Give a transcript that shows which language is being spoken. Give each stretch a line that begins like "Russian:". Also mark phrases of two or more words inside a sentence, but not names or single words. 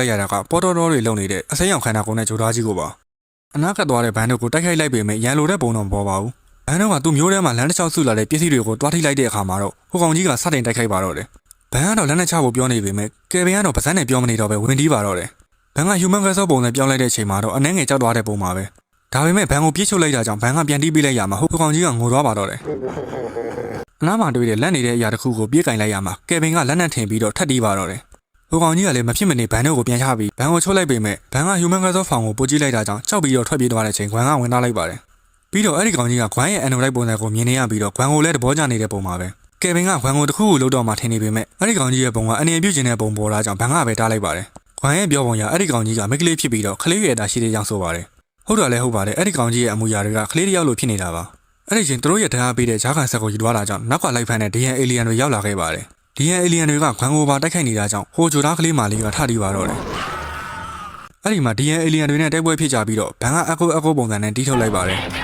Burmese: လိုက်ရတာကပေါ်တော်တော်တွေလုံနေတဲ့အစိမ်းအောင်ခန္ဓာကိုယ်နဲ့ဂျိုရာကြီးကိုပါ။အနားကပ်သွားတဲ့ဘန်တို့ကိုတိုက်ခိုက်လိုက်ပေမဲ့ရန်လိုတဲ့ပုံတော့မပေါ်ပါဘူး။ဘန်တို့ကသူ့မျိုးထဲမှာလမ်းတစ်လျှောက်ဆုလာတဲ့ပစ္စည်းတွေကိုတွားထိလိုက်တဲ့အခါမှာတော့ဟိုကောင်ကြီးကစတင်တိုက်ခိုက်ပါတော့တယ်။ဘန်ကတော့လက်နဲ့ချဖို့ပြောနေပေမဲ့ကယ်ဗင်ကတော့ပါးစပ်နဲ့ပြောမနေတော့ပဲဝင်တီးပါတော့တယ်။ဘန်က
English: human vessel
Burmese: ပုံနဲ့ပြောင်းလိုက်တဲ့အချိန်မှာတော့အနှဲငယ်ကြောက်သွားတဲ့ပုံမှာပဲ။ဒါပေမဲ့ဘန်ကိုပြေးချုပ်လိုက်တာကြောင့်ဘန်ကပြန်တီးပေးလိုက်ရမှာဟိုကောင်ကြီးကငိုသွားပါတော့တယ်။အနားမှာတွေ့တဲ့လက်နေတဲ့အရာတစ်ခုကိုပြေးကင်လိုက်ရမှာကယ်ဗင်ကလက်နဲ့ထင်ပြီးတော့ထပ်တီးပါတော့တယ်။ဟိုကောင် ကြီးကလည်းမဖြစ်မနေဘန်တို့ကိုပြန်ချပြီးဘန်ကိုချုပ်လိုက်ပေမဲ့ဘန်က
English: human vessel
Burmese: ဖောင်ကိုပို့ကြည့်လိုက်တာကြောင့်ကြောက်ပြီးတော့ထွက်ပြေးသွားတဲ့ချိန်ခွန်ကဝင်သားလိုက်ပါတယ်။ပြီးတော့အဲ့ဒီကောင်ကြီးကခွန်ရဲ့ android ပုံစံကိုမြင်နေ ရပြီးတော့ခွန်ကိုလည်းသဘောကျနေတဲ့ပုံမှာပဲကယ်ဗင်ကခွန်ကိုတစ်ခုခုလုပ်တော့မှထင်နေပေမဲ့အဲ့ဒီကောင်ကြီးရဲ့ပုံကအနေပြုတ်ကျင်တဲ့ပုံပေါ်လာကြောင့်ဘန်ကပဲတားလိုက်ပါတယ်ခွန်ရဲ့ပြောပုံရအဲ့ဒီကောင်ကြီးကမိကလေးဖြစ်ပြီးတော့ခလေးရွယ်တာရှိတဲ့ကြောင့်ဆိုပါတယ်ဟုတ်တယ်လည်းဟုတ်ပါတယ်အဲ့ဒီကောင်ကြီးရဲ့အမူအရာတွေကခလေးတစ်ယောက်လိုဖြစ်နေတာပါအဲ့ဒီချိန်သူတို့ရဲ့တရားပေးတဲ့ဂျာကန်ဆက်ကိုယူသွားတာကြောင့်နောက်ကလိုက်ဖမ်းတဲ့
English: DN alien
Burmese: တွေရောက်လာခဲ့ပါတယ်
English: DN alien
Burmese: တွေကခွန်ကိုပါတိုက်ခိုက်နေတာကြောင့်ဟိုဂျိုသားကလေးမလေးကထတီးပါတော့တယ်အဲ့ဒီမှာ
English: DN alien
Burmese: တွေနဲ့တိုက်ပွဲဖြစ်ကြပြီးတော့ဘန်ကအကိုပုံစံနဲ့တီးထုတ်လိုက်ပါတယ်